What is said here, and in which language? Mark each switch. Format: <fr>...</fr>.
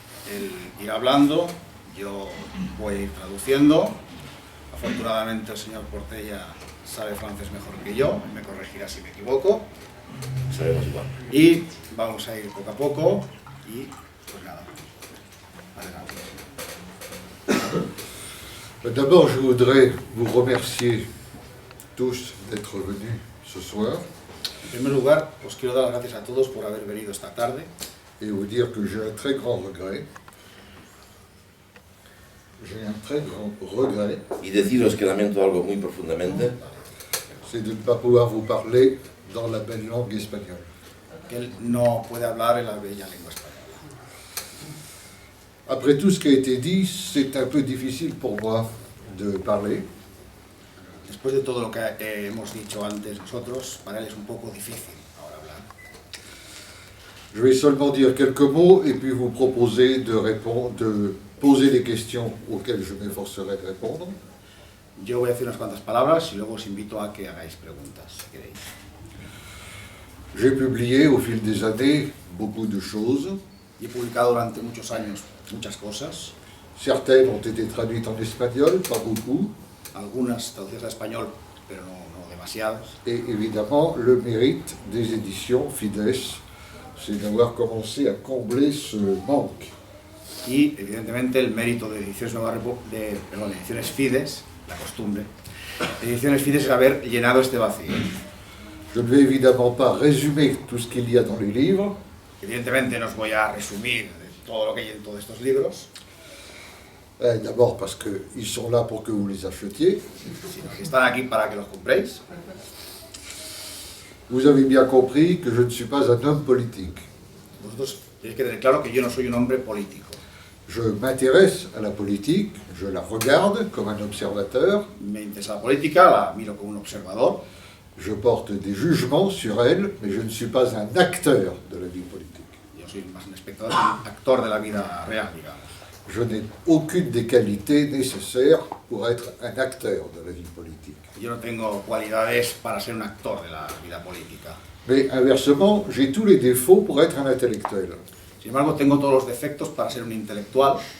<es>Él irá hablando, yo voy a ir traduciendo. Afortunadamente el señor Portella sabe francés mejor que yo, me corregirá si me equivoco. Sabemos igual. Y vamos a ir poco a poco y pues nada, adelante.</es> <fr>D'abord, je voudrais vous remercier tous d'être venus ce soir</fr> <es>En primer lugar, os quiero dar las gracias a todos por haber venido esta tarde</es> <fr>et vous dire que j'ai un très grand regret. J'ai un très grand regret,</fr> <es>Y deciros que lamento algo muy profundamente,</es> <fr>c'est de ne pas pouvoir vous parler dans la belle langue espagnole.</fr> <es>que él no puede hablar en la bella lengua española.</es> <fr>Après tout ce qui a été dit, c'est un peu difficile pour moi de parler.</fr> <es>Después de todo lo que hemos dicho antes nosotros, para él es un poco difícil ahora hablar.</es> <fr>Je vais seulement dire quelques mots et puis vous proposer de poser des questions auxquelles je m'efforcerai de répondre.</fr> <es>Yo voy a decir unas cuantas palabras y luego os invito a que hagáis preguntas, si queréis.</es> <fr>J'ai publié au fil des années beaucoup de choses.</fr> <es>Y he publicado durante muchos años muchas cosas,</es> <fr>Certaines ont été traduites en espagnol, pas beaucoup.</fr> <es>algunas traducidas al español, pero no demasiadas.</es> <fr>Et évidemment, le mérite des éditions Fides, c'est d'avoir commencé à combler ce manque.</fr> <es>Y evidentemente el mérito de Ediciones, Ediciones Fides, la costumbre, Ediciones Fides es haber llenado este vacío.</es> <fr>Je ne vais évidemment pas résumer tout ce qu'il y a dans les livres,</fr> <es>Evidentemente no os voy a resumir todo lo que hay en todos estos libros,</es> <fr>d'abord parce qu'ils sont là pour que vous les achetiez.</fr> <es>sino que están aquí para que los compréis.</es> <fr>Vous avez bien compris que je ne suis pas un homme politique.</fr> <es>Vosotros tenéis que tener claro que yo no soy un hombre político.</es> <fr>Je m'intéresse à la politique, je la regarde comme un observateur,</fr> <es>Me interesa la política, la miro como un observador,</es> <fr>je porte des jugements sur elle, mais je ne suis pas un acteur de la vie politique.</fr> <es>yo soy más un espectador, un actor de la vida real, digamos.</es> <fr>Je n'ai aucune des qualités nécessaires pour être un acteur de la vie politique.</fr> <es>Yo no tengo cualidades para ser un actor de la vida política.</es> <fr>Mais inversement, j'ai tous les défauts pour être un intellectuel.</fr> <es>Sin embargo, tengo todos los defectos para ser un intelectual.</es>